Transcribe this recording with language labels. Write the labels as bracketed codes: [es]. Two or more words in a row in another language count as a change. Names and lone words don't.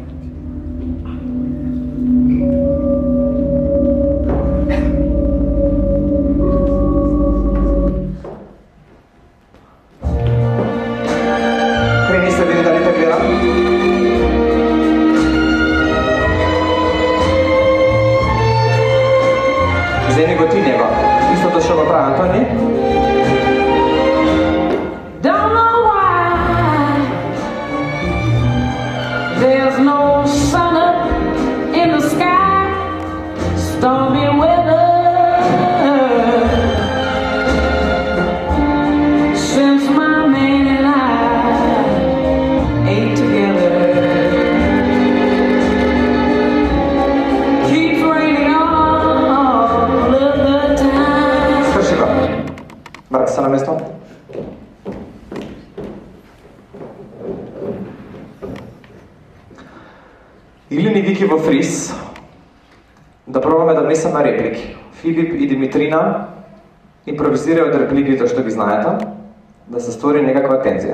[mk] Крени се, види дали те гледа. Земи го ти него. Истото што го прави Антони. [en] Don't know why there's no sun up in the sky, stormy weather. Since my man and I ate together, keeps raining all of the time. [mk] Сврши го. Врати се на место. Или ни Вики во фриз, да пробаме да внесеме реплики. Филип и Димитрина импровизираат од репликите што ги знаете, да се створи некаква тензија.